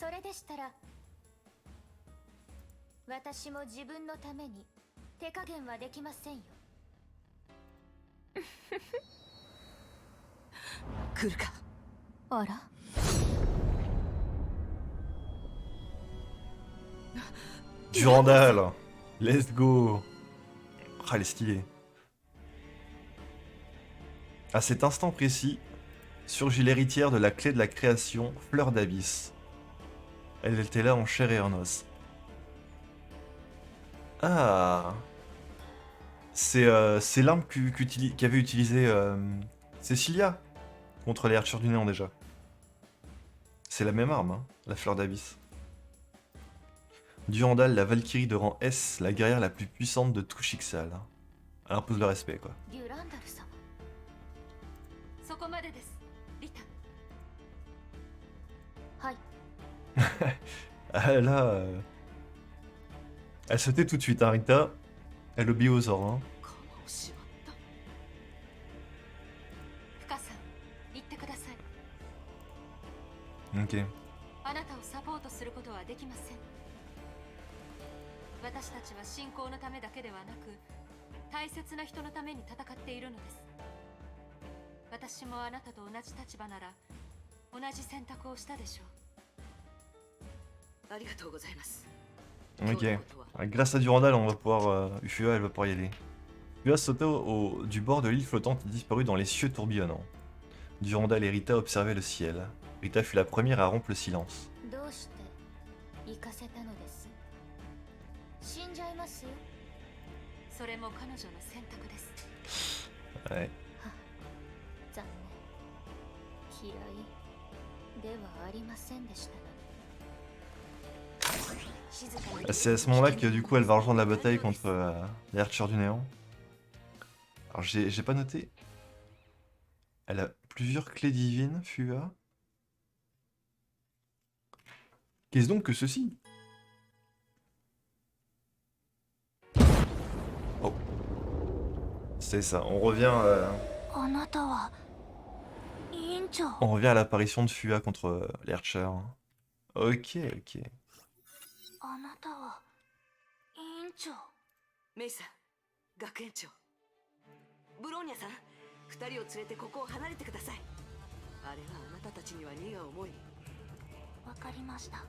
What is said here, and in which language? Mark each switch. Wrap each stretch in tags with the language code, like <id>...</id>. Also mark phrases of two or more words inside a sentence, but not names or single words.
<ja>それでしたら私も自分のために手加減はできませんよ。来るか。あら、</ja> <en>Durandal, let's go.</en> <fr>Ah, elle est stylée. À cet instant précis, surgit l'héritière de la clé de la création, Fleur d'Abysse. Elle était là en chair et en os. Ah, c'est l'arme qu'avait utilisé Cecilia contre les Archers du Néant déjà. C'est la même arme, hein, la Fleur d'Abysse. Durandal, la Valkyrie de rang S, la guerrière la plus puissante de tout Schicksal. Elle impose le respect, quoi.</fr> <ja>デュランダル様。そこまでです、リタ。はい。</ja> <fr>Ah, là, elle se tait tout de suite, hein, Rita. Elle obéit aux ordres. Hein.</fr> <ja>鎌をしまった。深さん、言ってください。</ja> <fr>Ok.</fr> <ja>あなたをサポートすることはできません。私たちは信仰のためだけではなく、大切な人のために戦っているのです。私もあなたと同じ立場なら同じ選択をしたでしょう。ありがとうございます。</ja> <fr>Ok. Grâce à Durandal, on va pouvoir. Ufua, elle va pouvoir y aller. Ufua sauta du bord de l'île flottante et disparut dans les cieux tourbillonnants. Durandal et Rita observaient le ciel. Rita fut la première à rompre le silence.</fr> <ja>どうして行かせたのです。死んじゃいますよ。それも彼女の選択です。</ja> <fr>Ouais.</fr> <ja>残念。嫌いではありませんでしたので。</ja> <fr>C'est à ce moment-là que du coup elle va rejoindre la bataille contre les Archers du Néant. Alors j'ai pas noté. Elle a plusieurs clés divines, Fua. Qu'est-ce donc que ceci? Oh. C'est ça, on revient,</fr> <ja>あなたは委員長。</ja> <fr>on revient à l'apparition de Fua contre les Archers. Ok, ok.</fr> <ja>あなたは委員長。メイさん、学園長、ブローニャさん、二人を連れてここを離れてください。あれはあなたたちには荷が重い。わかりました。</ja>